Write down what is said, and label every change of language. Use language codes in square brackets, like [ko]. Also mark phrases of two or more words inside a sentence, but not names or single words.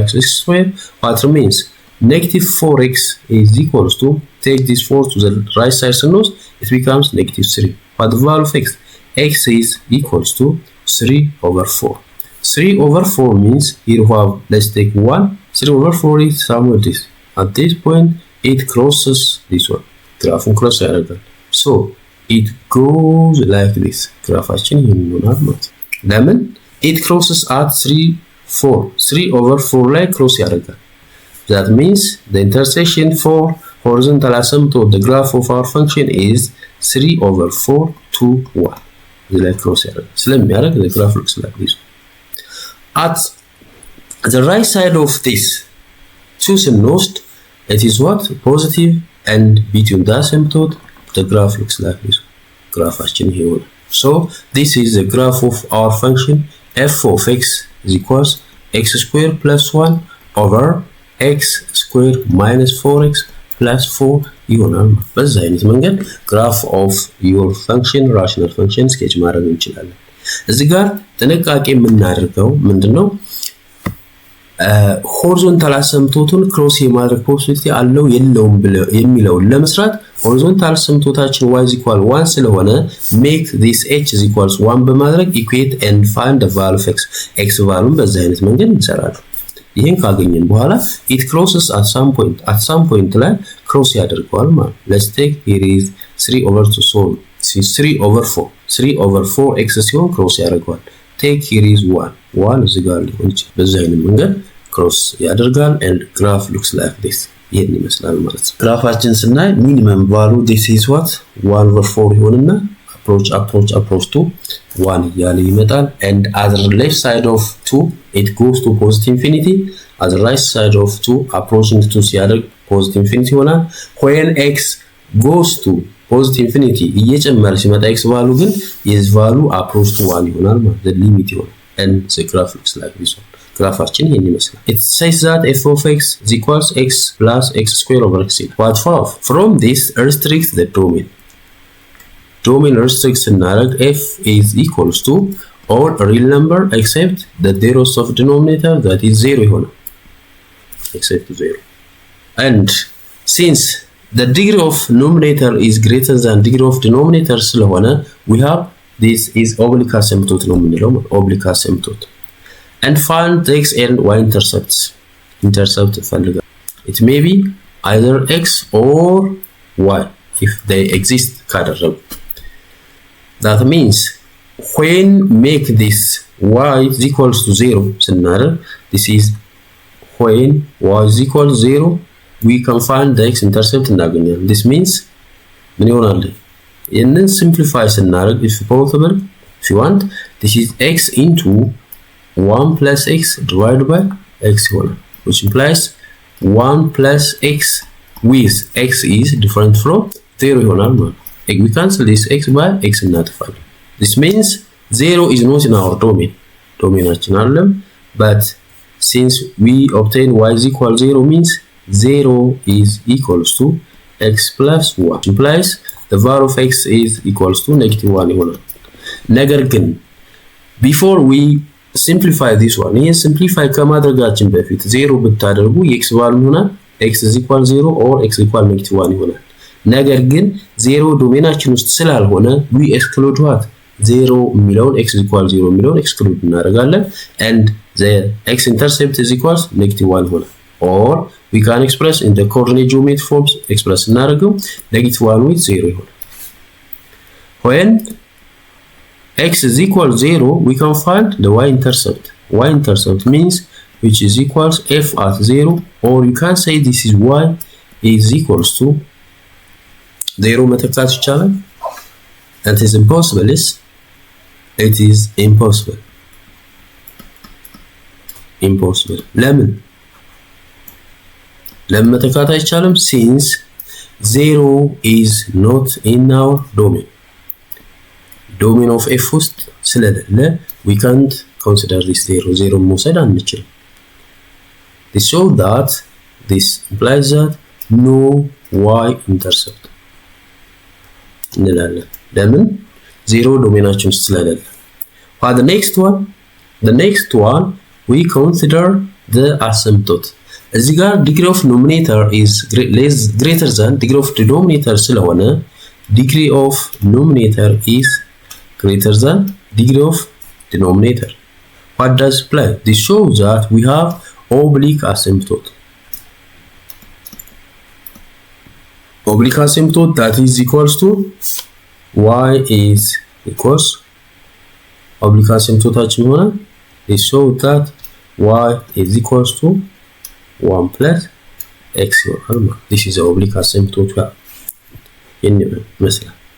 [en] x square what remains negative 4x is equals to take this 4 to the right side sinus it becomes negative 3 but the value of x is equals to 3 over 4 3 over 4 means here we have let's take 1 3 over 4 is somewhere this at this point it crosses this one [am] ግራፉን ክሮስ ያደርጋል [en] so it goes like this [am] ግራፋችን ይሆናል ማለት ለምን [en] it crosses at 3 over 4 [am] ላይ ክሮስ ያደርጋል [en] that means the intersection for horizontal asymptote the graph of our function is 3 over 4 to 1 this like cross [am] ያደርጋል ስለሚያደርግ [en] the graph looks like this at the right side of this two sinus it is what positive and between the asymptote the graph looks like this [am] ግራፋችን ይሄ ይሆናል [en] so this is the graph of our function f of x is equals x square plus 1 over x square minus 4x plus 4 [am] ይሆናል በዛ አይነት መንገድ [en] graph of your function rational function sketch [am] ማድረግ እንችላለን እዚህ ጋር ጥንቃቄ የምናደርገው ምንድነው [en] horizontal asymptote cross የማድረግ possibility [am] አለው የለውም የሚለው ለመስራት [en] horizontal asymptoteችን y is equal 1 ስለሆነ make this h is equals 1 በማድረግ equate and find the value of x value [am] በዛ አይነት መንገድ እንሰራለን ይሄን ካገኘን በኋላ [en] it crosses at some point [am] ላይ cross ያደርጋል ማለት [en] let's take here is 3 over 2 so 3 over 4 x [am] ሲሆን cross ያደርጋል [en] take here is 1 [am] እዚህ ጋር ሊሆን ይችላል በዛ አይነት መንገድ cross ያደርጋል [en] and graph looks like this [am] ይሄን ይመስላል ማለት ነው ግራፋችን ስናይ [en] minimum value this is what 1 over 4 ይሆንና approach to 1 ያለ ይመጣል and at the left side of 2 it goes to positive infinity at the right side of 2 approaching to ሲያደርግ positive infinity ይሆናል when x goes to positive infinity [am] እየጨመረ ሲመጣ [en] x value ግን is value approach to 1 [am] ይሆናል ማለት [en] the limit ይሆናል and the graph looks like this one [am] ግራፋችን ይሄን ይመስላል [en] it says that f of x is equals x plus x square over x what from this restrict the domain restricts narrowed f is equals to all real number except the zeros of denominator that is 0 ይሆናል except 0 and since the degree of numerator is greater than degree of denominator ስለሆነ we have this is oblique asymptote [am] ነው የምንለው [en] oblique asymptote and find the x and y intercept ፈልጋል it may be either x or y if they exist ካደረጉ that means when make this y is equals to 0 scenario this is when y is equal to 0 we can find the x intercept እናገኛለን this means [am] ምን ይሆናል ይሄንን [en] simplify ስናደርግ if possible if you want this is x into 1 plus x divided by x ይሆናል which implies 1 plus x with x is different from 0 [am] ይሆናል ማለት [en] we cancel this x by x እናጥፋለን this means 0 is not in our domain domainችን አይደለም but since we obtain y is equal 0 means 0 is equals to x plus 1 implies the value of x is equals to -1 [am] ይሆናል። ነገር ግን [en] before we simplify this one [am] ይሄን simplify ከማድረጋችን በፊት 0 ብታደርጉ x value ይሆናል x is [en] equal 0 or x equal -1 [am] ይሆናል። ነገር ግን 0 ዶሜናችን ውስጥ ስላልሆነ [en] we exclude what 0 የሚለውን x is equal 0 የሚለውን [am] exclude እናደርጋለን [en] and the x intercept is equals -1 ይሆናል። or we can express in the coordinate geometry forms express እናደርገው -1 with 0 ይሆናል። when x is equal 0 we can find the y intercept. Y intercept means which is equals f at 0 or you can say this is y is equals to 0 [am] መተካት ይቻላል? [en] It is impossible. It is impossible. Impossible. [am] ለምን መተካት አይቻልም? [en] since 0 is not in our domain. domain of f [am] ውስጥ ስለሌለ [en] we can't consider this 0 [am] መውሰድ አንችልም። [en] This shows that this implies that no y intercept እንላለን። [am] ለምን 0 ዶሜናችን ውስጥ ስለሌለ። [en] For the next one we consider the asymptote. እዚህ ጋር degree of numerator is greater than degree of denominator ስለሆነ degree of numerator is greater than degree of denominator. What does imply? This shows that we have oblique asymptote. Oblique asymptote that is equals to y is equals oblique asymptoteችን ይሆናል it shows that y is equals to 1 plus x ይሆናል። this is the oblique asymptote ይመስላል።